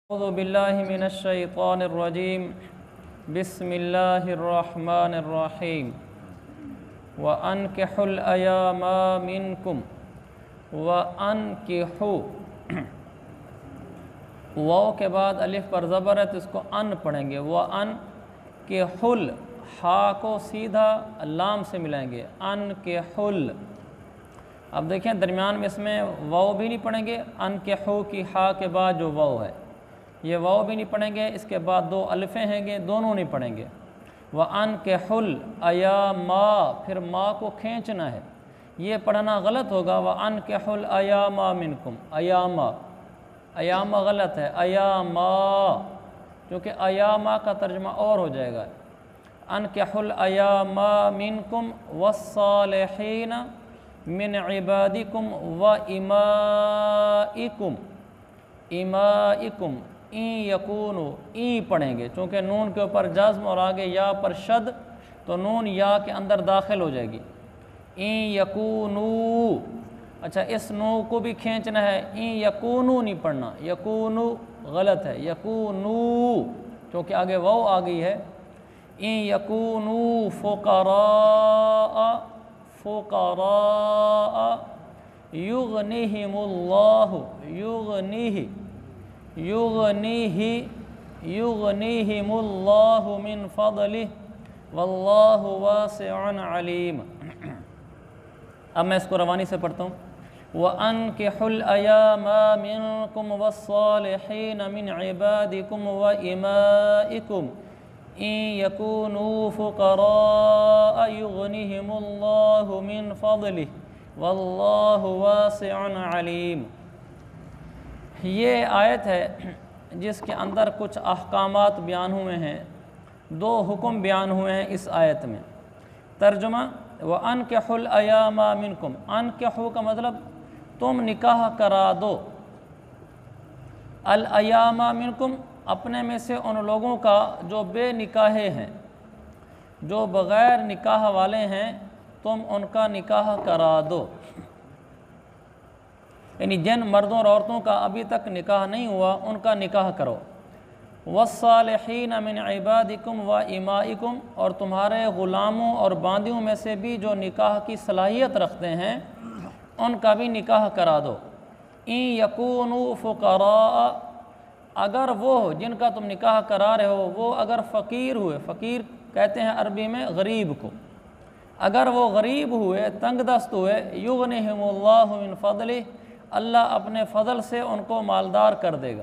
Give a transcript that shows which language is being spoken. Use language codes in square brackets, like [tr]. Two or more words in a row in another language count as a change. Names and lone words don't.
[ar] أعوذ بالله من الشيطان الرجيم بسم الله الرحمن الرحيم وأنكحوا الأيامى منكم وأنكحوا. [ur] واؤ کے بعد الف پر زبر ہے تو اس کو ان پڑھیں گے. [ar] و أن كِ حُل, [ur] ہا کو سیدھا لام سے ملائیں گے. [ar] أن كِ حُل. [ur] اب دیکھیں درمیان میں اس میں واؤ بھی نہیں پڑھیں گے. [ar] أن كِ حُ [ur] کی ہا کے بعد جو واؤ ہے یہ واؤ بھی نہیں پڑھیں گے. اس کے بعد دو الفیں ہیں گے، دونوں نہیں پڑھیں گے. [ar] و أن كِ حُل أيا ما, [ur] پھر ما کو کھینچنا ہے، یہ پڑھنا غلط ہوگا. [ar] و أن كِ حُل أيا ما منكم, [ur] ایامیٰ، ایامیٰ غلط ہے، ایامیٰ، کیونکہ ایامیٰ کا ترجمہ اور ہو جائے گا. [ar] أن كِ حُل أيامى منكم والصالحين من عبادكم وإمائكم، إمائكم، إي يكونوا, [ur] ای پڑھیں گے چونکہ نون کے اوپر جزم اور آگے یا پر شد، تو نون یا کے اندر داخل ہو جائے گی. [ar] إي يكونوا, [ur] اچھا اس نو کو بھی کھینچنا ہے. [ar] إي يكونوا [ur] نہیں پڑھنا، یکونو غلط ہے، یکونو کیونکہ آگے واؤ آ گئی ہے. [ar] إي يكونوا فقراء، فقراء يغنهم الله، يغنه، يغنه، يغنهم الله من فضله والله واسع عليم. [ur] اب میں اس کو روانی سے پڑھتا ہوں. [ar] وأنكحوا الأيامى منكم والصالحين من عبادكم وإمائكم إن يكونوا فقراء يغنهم الله من فضله والله واسع عليم. [ur] یہ آیت ہے جس کے اندر کچھ احکامات بیان ہوئے ہیں، دو حکم بیان ہوئے ہیں اس آیت میں. ترجمہ, [ar] وأنكحوا الأيامى منكم, [ur] انکحو کا مطلب تم نکاح کرا دو. [ar] الأيامى منكم, [ur] اپنے میں سے ان لوگوں کا جو بے نکاحے ہیں، جو بغیر نکاح والے ہیں، تم ان کا نکاح کرا دو. یعنی جن مردوں اور عورتوں کا ابھی تک نکاح نہیں ہوا ان کا نکاح کرو. [ar] والصالحين من عبادكم وإمائكم, [ur] اور تمہارے غلاموں اور باندیوں میں سے بھی جو نکاح کی صلاحیت رکھتے ہیں ان کا بھی نکاح کرا دو. [ar] إن يكونوا فقراء, [ur] اگر وہ جن کا تم نکاح کرا رہے ہو وہ اگر فقیر ہوئے، فقیر کہتے ہیں عربی میں غریب کو، اگر وہ غریب ہوئے، تنگ دست ہوئے, [ar] يغنهم الله من فضله, [ur] اللہ اپنے فضل سے ان کو مالدار کر دے گا.